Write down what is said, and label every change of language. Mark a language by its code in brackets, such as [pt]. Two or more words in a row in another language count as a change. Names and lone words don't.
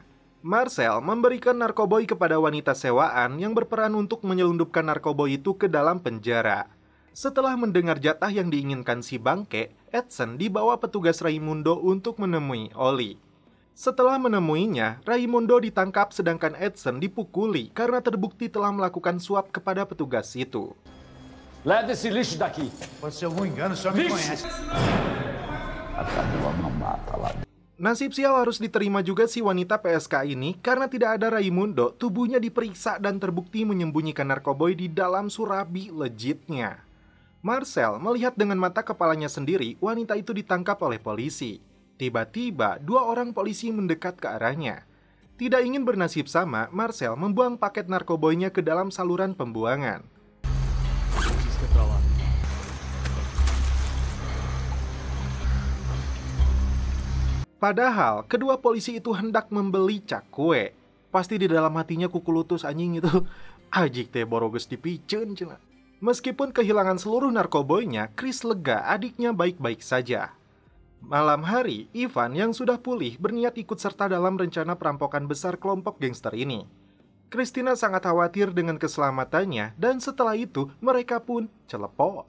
[id] Marcel memberikan narkoboy kepada wanita sewaan yang berperan untuk menyelundupkan narkoboy itu ke dalam penjara. Setelah mendengar jatah yang diinginkan si bangke, Edson dibawa petugas Raimundo untuk menemui Oli. Setelah menemuinya, Raimundo ditangkap sedangkan Edson dipukuli karena terbukti telah melakukan suap kepada petugas itu. [pt] Leva esse lixo daqui. Pode ser algum engano, só me conhece. [id] Nasib sial harus diterima juga si wanita PSK ini karena tidak ada Raimundo, tubuhnya diperiksa dan terbukti menyembunyikan narkoboy di dalam surabi legitnya. Marcel melihat dengan mata kepalanya sendiri wanita itu ditangkap oleh polisi. Tiba-tiba, dua orang polisi mendekat ke arahnya. Tidak ingin bernasib sama, Marcel membuang paket narkoboynya ke dalam saluran pembuangan. Padahal, kedua polisi itu hendak membeli cakwe. Pasti di dalam hatinya kukulutus anjing itu. [su] Ajik teh boroges dipiceun cenah. [id] Meskipun kehilangan seluruh narkoboynya, Chris lega adiknya baik-baik saja. Malam hari, Ivan yang sudah pulih berniat ikut serta dalam rencana perampokan besar kelompok gangster ini. Christina sangat khawatir dengan keselamatannya dan setelah itu mereka pun celepok.